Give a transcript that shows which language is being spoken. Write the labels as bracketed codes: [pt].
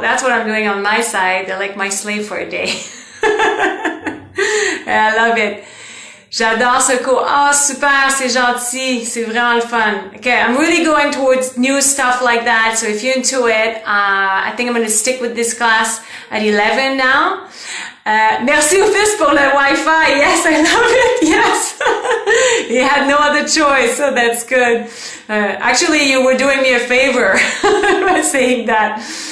[en] That's what I'm doing on my side. They're like my slave for a day. I love it. [fr] J'adore ce cours. Oh, super, c'est gentil. C'est vraiment le fun. [en] Okay, I'm really going towards new stuff like that. So if you're into it, I think I'm going to stick with this class at 11 now. [fr] Merci au fils pour le Wi-Fi. [en] Yes, I love it. Yes. He had no other choice, so that's good. Actually, you were doing me a favor by saying that.